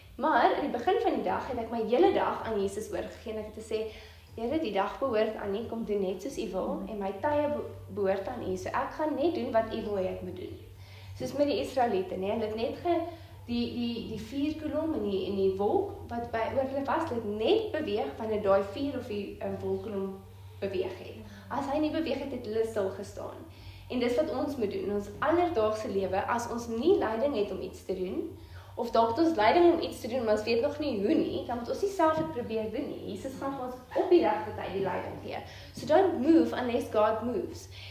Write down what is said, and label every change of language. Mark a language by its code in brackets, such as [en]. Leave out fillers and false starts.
[af] Maar in die begin van die dag het ek my hele dag aan Jesus oorgegee en ek het gesê, Here, die dag behoort aan U, kom doen net soos U wil en my tye behoort aan U. So ek gaan net doen wat U wil hê ek moet doen. Soos met die Israeliete, hulle het net die vuurkolom en die wolk wat by oor hulle was, het net beweeg wanneer daai vuur of die wolkkolom beweeg het. As hy nie beweeg het, het hulle stil gestaan. En dis wat ons moet doen in ons alledaagse lewe, as ons nie leiding het om iets te doen, of dalk ons leiding om iets te doen, maar ons weet nog nie hoe nie, dan moet ons nie self dit probeer doen nie. Jesus gaan vir ons op die regte tyd die leiding gee. [en] So don't move unless God moves.